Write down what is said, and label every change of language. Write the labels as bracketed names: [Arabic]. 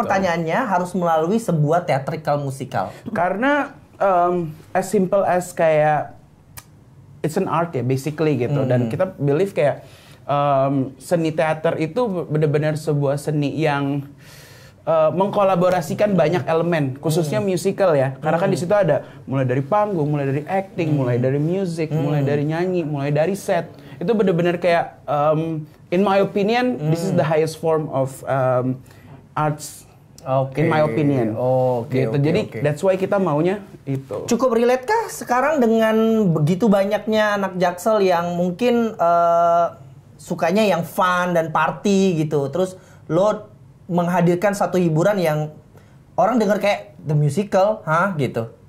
[Indonesian] pertanyaannya harus melalui sebuah theatrical musikal? Karena [English] as simple as kayak it's an art ya basically gitu. [Indonesian] Dan kita believe kayak seni teater itu benar-benar sebuah seni yang mengkolaborasikan banyak elemen, khususnya musical ya. Karena kan di situ ada mulai dari panggung, mulai dari acting, mulai dari music, mulai dari nyanyi, mulai dari set. Itu benar-benar kayak [English] in my opinion this is the highest form of arts. In my opinion. [Indonesian] Gitu. Jadi [English] that's why [Indonesian] kita maunya itu. Cukup relate kah sekarang dengan begitu banyaknya anak Jaksel yang mungkin sukanya yang fun dan party gitu. Terus lo menghadirkan satu hiburan yang orang dengar kayak the musical, gitu.